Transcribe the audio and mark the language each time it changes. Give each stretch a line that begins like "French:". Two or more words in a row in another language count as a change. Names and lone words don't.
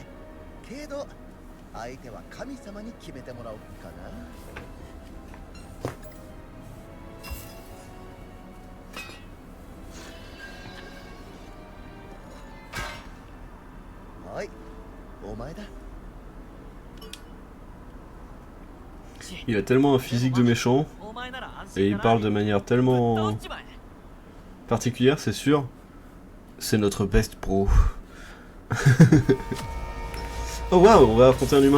Japanese: けど相手は神様に決めてもらおうかな。はい、お前だ。
French: Il a tellement un physique de méchant, et il parle de manière tellement particulière, c'est sûr. C'est notre best pro. Oh waouh, on va affronter un humain.